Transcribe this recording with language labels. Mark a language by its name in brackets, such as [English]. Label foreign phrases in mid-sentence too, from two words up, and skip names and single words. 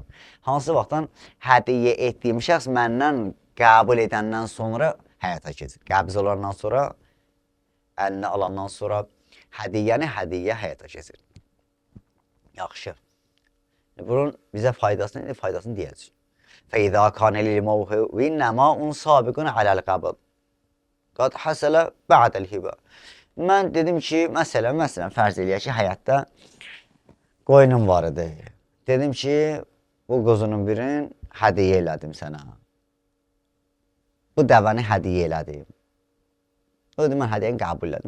[Azerbaijani] Hansı vaxtdan hədiyyə etdiyim şəxs məndən qəbul edəndən sonra həyata keçir. Qəbz olandan sonra, əlinə alandan sonra hədiyyə həyata keçir. Yaxşı. Bunun bizə faydasını deyəcək. [Arabic] فإذا كان للموهوب نماء سابق على القبض قد حصل بعد الهبة. [Azerbaijani] Mən dedim ki, məsələn, fərz eləyək ki, həyatda qoyunum var idi. Dedim ki, bu qozunun birini hədiyyə elədim sənə. Bu dəvəni hədiyyə elədim. O dedim, mən hədiyyəni qəbul elədim.